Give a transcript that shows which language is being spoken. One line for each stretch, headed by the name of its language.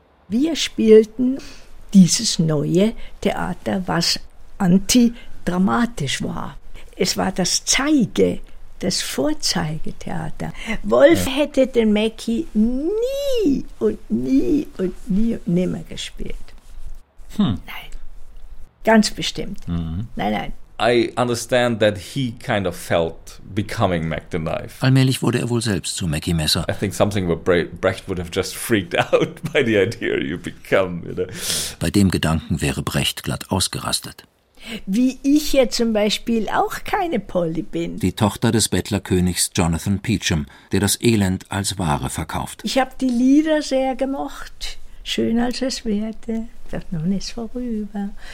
German: Wir spielten dieses neue Theater, was antidramatisch war. Es war das Zeige, das Vorzeigetheater. Wolf hätte den Mackie nie und nie und nie und nimmer gespielt. Nein. Ganz bestimmt. Nein.
English: I understand that he kind of felt becoming Mac the Knife.
German: Allmählich wurde er wohl selbst zu Mackie Messer.
English: I think something where Brecht would have just freaked out by the idea you become, you know.
German: Bei dem Gedanken wäre Brecht glatt ausgerastet. Wie ich ja zum Beispiel auch keine Polly bin. Die Tochter des Bettlerkönigs Jonathan Peacham, der das Elend als Ware verkauft. Ich habe die Lieder sehr gemocht. Schön als es werde, doch nun ist vorüber.